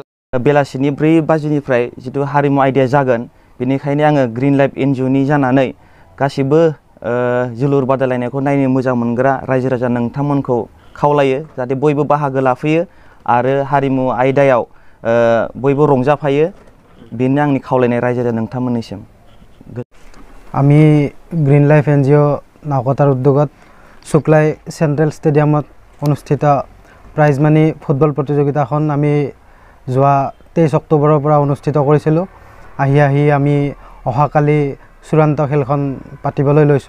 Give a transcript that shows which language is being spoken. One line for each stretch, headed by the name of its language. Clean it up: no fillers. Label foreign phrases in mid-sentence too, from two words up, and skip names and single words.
Bodo: बेलासिनि 4 बाजिनिफ्राय जिथु हारिमु आयदाया जागोन, बेनिखायनो आङो ग्रीन लाइफ एनजिअनि जानानै गासिबो जोलुर बादायलायनायखौ नायनो मोजां मोनग्रा रायजो राजा नोंथांमोनखौ खावलायो जाहाथे बयबो बाहागो लाफैयो आरो हारिमु आयदायाव बयबो रंजाफायो। बेनो आंनि खावलायनाय रायजो राजा नोंथांमोननिसिम।
Assamese: আমি গ্ৰীণ লাইফ এনজিঅ নাওকটাৰ উদ্যোগত শুক্লাই চেণ্ট্ৰেল ষ্টেডিয়ামত অনুষ্ঠিত
English: prize money
Assamese: ফুটবল প্ৰতিযোগিতাখন আমি যোৱা 23 অক্টোবৰৰ পৰা অনুষ্ঠিত কৰিছিলোঁ। আহি আমি অহাকালি চূড়ান্ত খেলখন পাতিবলৈ লৈছোঁ।